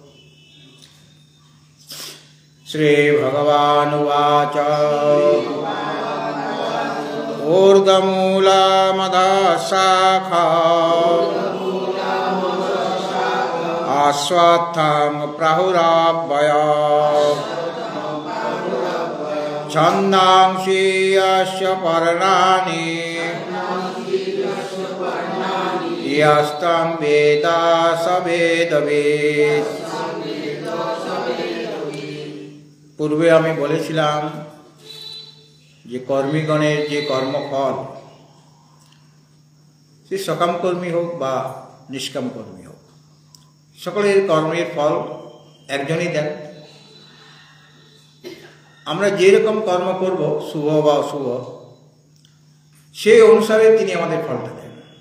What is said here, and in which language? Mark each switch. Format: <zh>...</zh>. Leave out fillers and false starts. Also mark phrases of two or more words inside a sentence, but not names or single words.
<sa>श्री भगवानुवाच ऊर्ध्वमूलमधशाखा अश्वत्थं प्राहुराव्यया छन्दांसि यस्य पर्णानि यस्तं वेद स वेदवित्।</sa> <bn>পূর্বে আমি बोलेছিলাম যে কর্মীগণের যে কর্মফল, সে সকাম কর্মী হোক বা নিষ্কাম কর্মী হোক, সকলের কর্মের ফল একজনই দেন। আমরা যেরকম কর্ম করব, শুভ বা অশুভ, সেই অনুসারে তিনি আমাদের ফলটা দেন।</bn>